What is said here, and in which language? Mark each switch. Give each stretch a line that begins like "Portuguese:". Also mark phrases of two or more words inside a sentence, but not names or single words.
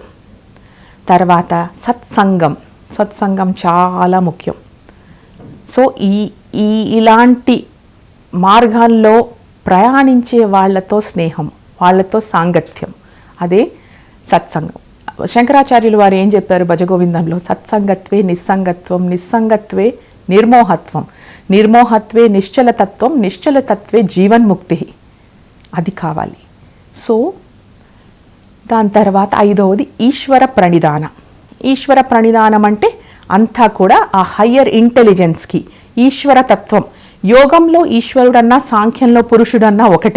Telugu: తర్వాత సత్సంగం. సత్సంగం చాలా ముఖ్యం. సో ఇలాంటి మార్గాల్లో ప్రయాణించే వాళ్ళతో స్నేహం, వాళ్ళతో సాంగత్యం, అదే సత్సంగం. శంకరాచార్యులు వారు ఏం చెప్పారు భజగోవిందంలో?
Sanskrit: సత్సంగత్వే నిస్సంగత్వం, నిస్సంగత్వే నిర్మోహత్వం, నిర్మోహత్వే నిశ్చలతత్వం, నిశ్చలతత్వే జీవన్ముక్తి.
Telugu: అది కావాలి. సో దాని తర్వాత ఐదవది ఈశ్వర ప్రణిధాన. ఈశ్వర ప్రణిధానం అంటే అంతా కూడా ఆ
English: higher intelligence,
Telugu: ఈశ్వరతత్వం. యోగంలో ఈశ్వరుడన్నా సాంఖ్యంలో పురుషుడన్నా ఒకటే.